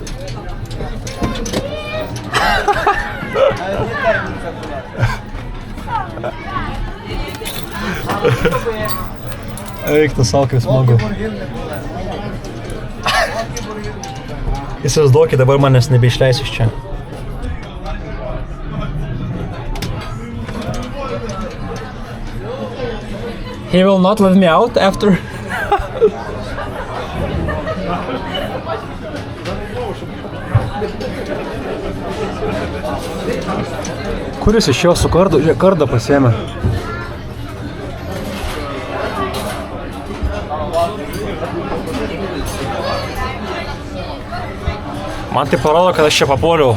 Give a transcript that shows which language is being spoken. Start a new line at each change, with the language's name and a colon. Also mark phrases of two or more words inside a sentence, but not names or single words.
Lithuanian: Eik, tu savo, kaip smagu. Įsivaizduokit, dabar manęs nebeišleis iš čia.
English: He will not let me out after.
Lithuanian: Kuris iš jo su kardu? Žiūrėk, kardą pasiėmė. Man tai parodo, kad aš čia papuoliau.